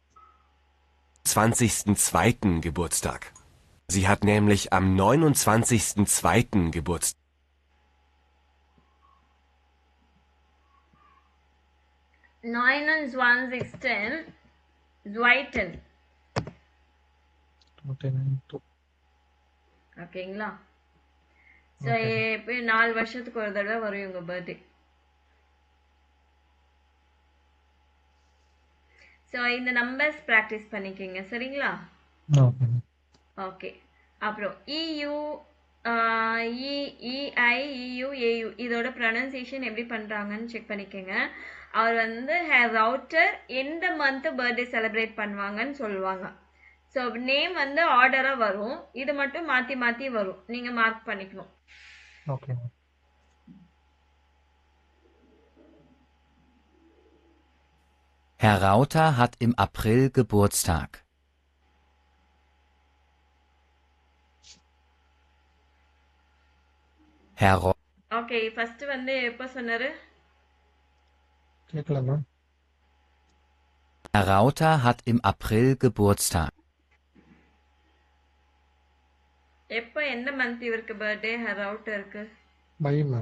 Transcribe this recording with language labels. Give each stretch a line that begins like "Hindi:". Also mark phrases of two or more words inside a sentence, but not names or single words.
German: 20.02. Geburtstag. Sie hat nämlich am 29.02. Geburtstag. Zweiten
English: Okay, 92.
Tamil: ஓகேங்களா ஸோ இப்போ 4 வருஷத்துக்கு ஒரு தடவை வரும் இவங்க பர்த்டே ஸோ இந்த
English: numbers practice
Tamil: பண்ணிக்கோங்க சரிங்களா Okay. ஓகே அப்புறம் இயு இஐ இயு ஏயு இதோட ப்ரொனன்சியேஷன் எப்படி பண்ணுறாங்கன்னு செக் பண்ணிக்கோங்க அவர் வந்து ரவுட்டர் எந்த மந்த்து
English: birthday celebrate
Tamil: பண்ணுவாங்கன்னு சொல்லுவாங்க ஸோ நேம் வந்து ஆர்டராக வரும் இது மட்டும் மாற்றி மாற்றி வரும் நீங்கள் மார்க் பண்ணிக்கணும்
English: Okay, ma'am.
German: Herr Rauter hat im April Geburtstag. Herr Ro
Tamil: ஓகே ஃபர்ஸ்ட் வந்து எப்போ சொன்னாரு கேட்கல மேம் Herr Rauter hat im April Geburtstag. எப்போ எந்த மந்த் இவருக்கு பர்த்டே ரவுட்டருக்கு மை மேம்